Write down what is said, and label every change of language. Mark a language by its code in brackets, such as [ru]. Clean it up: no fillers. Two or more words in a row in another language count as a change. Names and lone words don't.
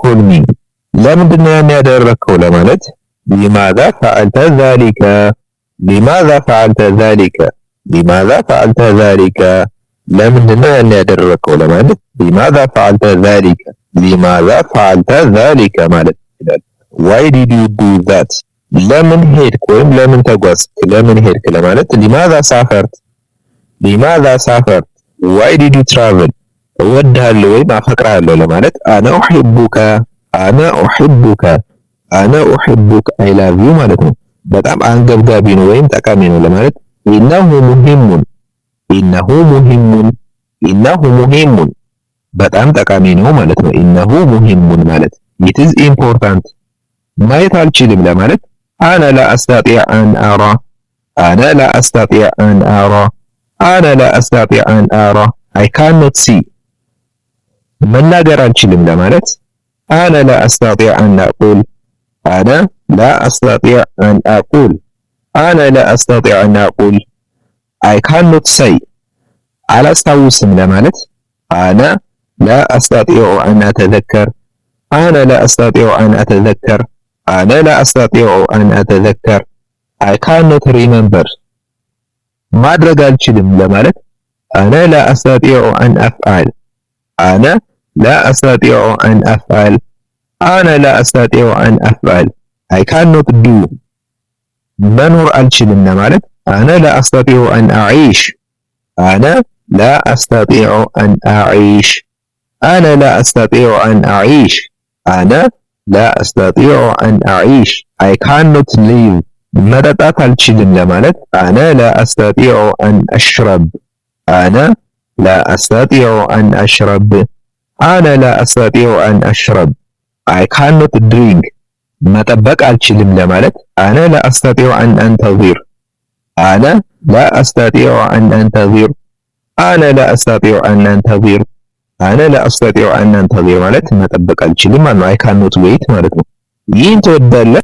[en] call me [am] ለምንድነው ያን ያደረከው ለማለት [ar] لماذا فعلت ذلك لماذا فعلت ذلك لماذا فعلت ذلك [am] ለምንድነው ያን ያደረከው ለማለት [ar] لماذا فعلت ذلك لماذا فعلت ذلك [am] ማለት ይችላል [en] why did you do that [am] ለምን ሄድክ ወይም ለምን ተጓዝክ ለምን ሄድክ ለማለት [ar] لماذا سافرت لماذا سافرت [en] why did you travel [am] እወድሃለሁ ወይም አፈቅርሃለሁ ለማለት [ar] انا احبك انا احبك انا احبك [en] I love you [am] ማለት ነው በጣም አንገብጋቢ ነው ወይም ጠቃሚ ነው ለማለት [ar] إنه مهم إنه مهم إنه مهم [am] በጣም ጠቃሚ ነው ማለት ነው [ar] إنه مهم ማለት [en] it is important [am] ማየት አልችልም ለማለት [ar] أنا لا أستطيع أن أرى أنا لا أستطيع أن أرى أنا لا أستطيع أن أرى [en] I cannot see [am] መናገር አልችልም ለማለት [ar] أنا لا أستطيع أن أقول أنا لا أستطيع أن أقول أنا لا أستطيع أن أقول [en] I cannot say [am] አላስታውስም ለማለት [ar] أنا لا أستطيع أن أتذكر أنا لا أستطيع أن أتذكر أنا لا أستطيع أن أتذكر [en] I cannot remember [am] ማድረግ አልችልም ለማለት [ar] أنا لا أستطيع أن أفعل أنا لا أستطيع أن أفعل أنا لا أستطيع أن أفعل [en] I cannot do [am] መኖር አልችልም ለማለት [ar] أنا لا أستطيع أن أعيش أنا لا أستطيع أن أعيش أنا لا أستطيع أن أعيش أنا لا أستطيع أن أعيش [en] I cannot live [am] መጠጣት አልችልም ለማለት [ar] أنا لا أستطيع أن أشرب أنا لا أستطيع أن أشرب أنا لا أستطيع أن أشرب [en] I cannot drink [am] መጠበቅ አልችልም ለማለት [ar] أنا لا أستطيع أن أنتظر أنا لا أستطيع أن أنتظر أنا لا أستطيع أن أنتظر أنا لا أستطيع أن أنتظر [am] ማለት መጠበቅ አልችልም ማለት ነው። [en] I cannot wait [am] ማለት ነው። ይህን ትወዳለህ?